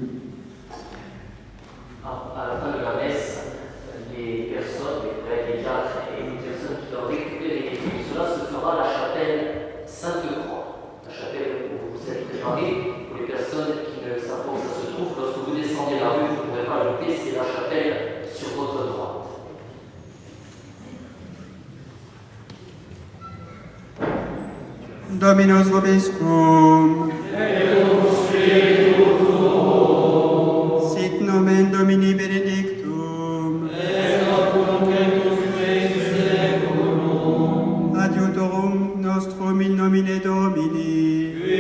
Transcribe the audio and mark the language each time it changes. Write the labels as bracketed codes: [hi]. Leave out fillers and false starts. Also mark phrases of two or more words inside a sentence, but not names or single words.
[fr] À la fin de la messe, les personnes, les prêtres, les diacres et les personnes qui ont récupéré les fruits, cela se fera à la chapelle Sainte-Croix, la chapelle où vous êtes préparés. Pour les personnes qui ne savent pas où ça se trouve, lorsque vous descendez la rue, vous ne pourrez pas louper, c'est la chapelle sur votre droite. [la] Dominus vobiscum. Sit nomen Domini benedictum. Adiutorum nostrum in nomine Domini.